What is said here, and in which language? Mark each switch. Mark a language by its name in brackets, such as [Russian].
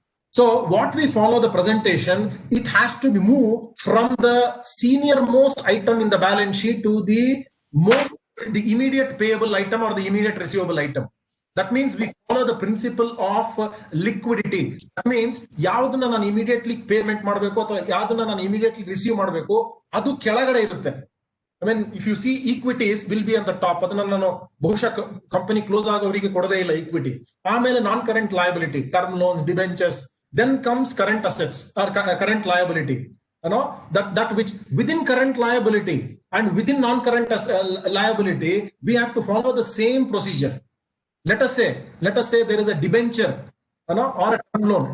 [English] So what we follow the presentation, it has to be moved from the senior most item in the balance sheet to the immediate payable item or the immediate receivable item. That means we follow the principle of liquidity. That means [Kannada] yaudana nanu [English] immediately payment [Kannada] ಮಾಡಬೇಕು ಅಥವಾ yaudana nanu [English] immediately receive [Kannada] ಮಾಡಬೇಕು ಅದು ಕೆಳಗಡೆ ಇರುತ್ತೆ. [English] I mean, if you see equities will be on the top. [Kannada] ಅದನ್ನ ನಾನು ಬಹುಶಃ company close ಆಗೋವರಿಗೆ ಕೊಡದೇ ಇಲ್ಲ equity. ಆಮೇಲೆ [English] Non current liability, term loans, debentures. Then comes current assets or current liability. You know, that which within current liability and within non-current liability, we have to follow the same procedure. Let us say there is a debenture, you know, or a term loan.